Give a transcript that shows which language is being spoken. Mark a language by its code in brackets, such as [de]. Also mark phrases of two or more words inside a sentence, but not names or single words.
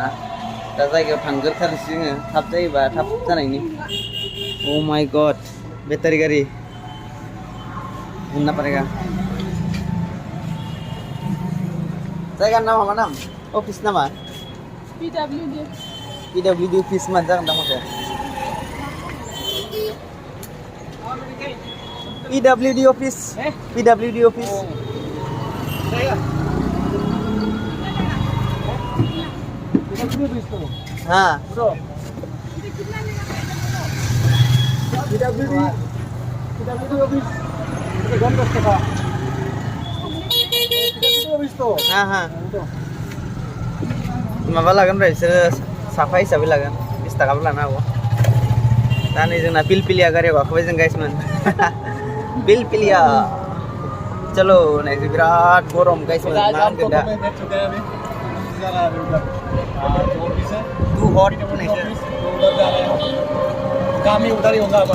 [brx] दा जायगायाव थांग्रोथारनोसै जोङो, थाब जायोबा थाब जानायनि। [en] Oh my God, [hi] बेटारि गारि घूमना पड़ेगा। [brx] जायगानि नामा मा नाम? अफिस नामा? PWD अफिस मान जागोन दां माथो। PWD ऑफिस, PWD ऑफिस। हाँ PWD ऑफिस हाँ हाँ माबा लागोन र' बिसोरो साफा हिसाबै लागोन, 20 थाखाबो लानो हागौ। दा नै जोंना पिलपिलिया गारियाव गाखोबाय जों गाइसमोन। पिलपिलिया चलो नायसै, बिराद गरम गाइसमोन, मा होनगोन दा। तू हॉट नायसै, [hi] काम ही उधर ही होगा हमारा।